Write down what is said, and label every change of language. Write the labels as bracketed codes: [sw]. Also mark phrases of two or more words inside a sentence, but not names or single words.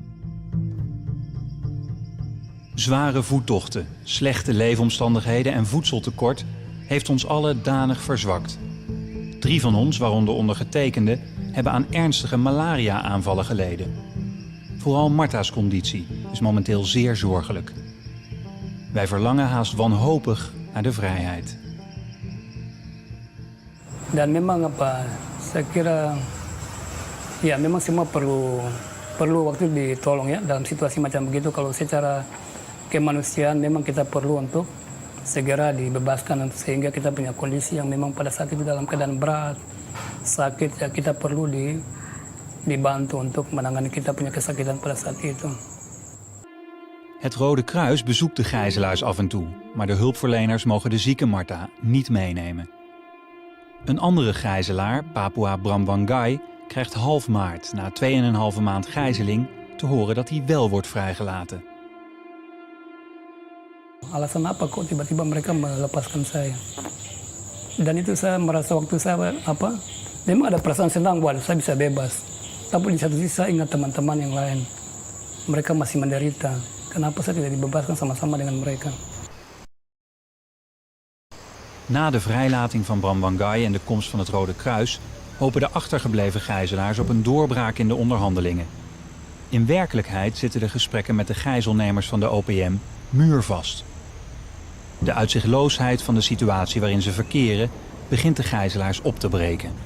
[nl] Zware voettochten, slechte leefomstandigheden en voedseltekort heeft ons allen danig verzwakt. 3 van ons, waaronder ondergetekende, hebben aan ernstige malaria-aanvallen geleden. Vooral Martha's conditie is momenteel zeer zorgelijk. Wij verlangen haast wanhopig naar de vrijheid. [id] Dan memang saya kira memang semua perlu waktu ditolong ya dalam situasi macam begitu. Kalau secara kemanusiaan memang kita perlu untuk segera dibebaskan sehingga kita punya kondisi yang memang pada saat itu dalam keadaan berat, sakit ya kita perlu dibantu untuk menangani kita punya kesakitan pada saat itu. [nl] Het Rode Kruis bezoekt de gijzelaars af en toe, maar de hulpverleners mogen de zieke Martha niet meenemen. Een andere gijzelaar, Papua Bramwangai, krijgt half maart, na 2,5 maand gijzeling, te horen dat hij wel wordt vrijgelaten. [id] Alasan apa kok tiba-tiba mereka melepaskan saya? Dan itu saya merasa waktu saya memang ada perasaan senang bahwa saya bisa bebas. Tapi di satu sisi saya ingat teman-teman yang lain. Mereka masih menderita. Kenapa saya tidak dibebaskan sama-sama dengan mereka? [nl] Na de vrijlating van Bramwangai en de komst van het Rode Kruis hopen de achtergebleven gijzelaars op een doorbraak in de onderhandelingen. In werkelijkheid zitten de gesprekken met de gijzelnemers van de OPM muurvast. De uitzichtloosheid van de situatie waarin ze verkeren begint de gijzelaars op te breken.